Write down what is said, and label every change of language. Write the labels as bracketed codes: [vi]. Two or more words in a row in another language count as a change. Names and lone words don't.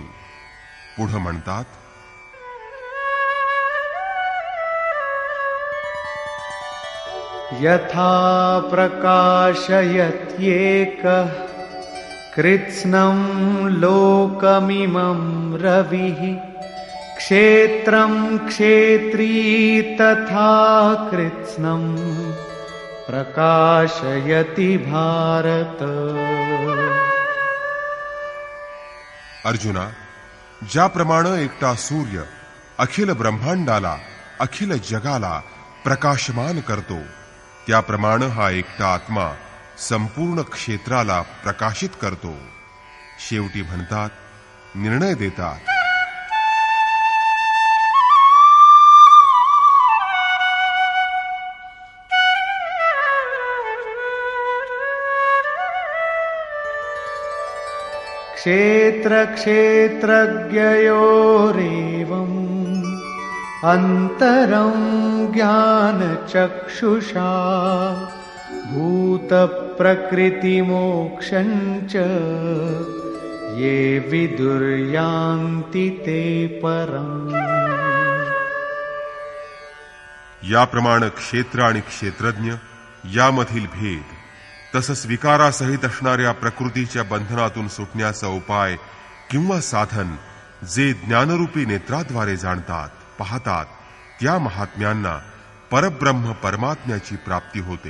[mr] पुढं म्हणतात, [sa] यथा प्रकाशयत्येकः कृत्स्नं लोकमिमं रविः क्षेत्रं क्षेत्री तथा कृत्स्नं प्रकाशयति भारत. [mr] अर्जुना, ज्याप्रमाणे एकटा सूर्य अखिल ब्रह्मांडाला अखिल जगाला प्रकाशमान करतो, त्याप्रमाणे हा एकटा आत्मा संपूर्ण क्षेत्राला प्रकाशित करतो. शेवटी म्हणतात, निर्णय देतात, [sa] क्षेत्र क्षेत्रज्ञयोरेवम् अन्तरं ज्ञानचक्षुषा भूतप्रकृतिमोक्षं च ये विदुर्यान्ति ते परम्. [mr] याप्रमाणे क्षेत्र आणि क्षेत्रज्ञ यामधील भेद, तसंच विकारासहित असणाऱ्या प्रकृतीच्या बंधनातून सुटण्याचा उपाय किंवा साधन जे ज्ञानरूपी नेत्राद्वारे जाणतात, पाहतात, त्या महात्म्यांना परब्रह्म परमात्म्याची प्राप्ती होते.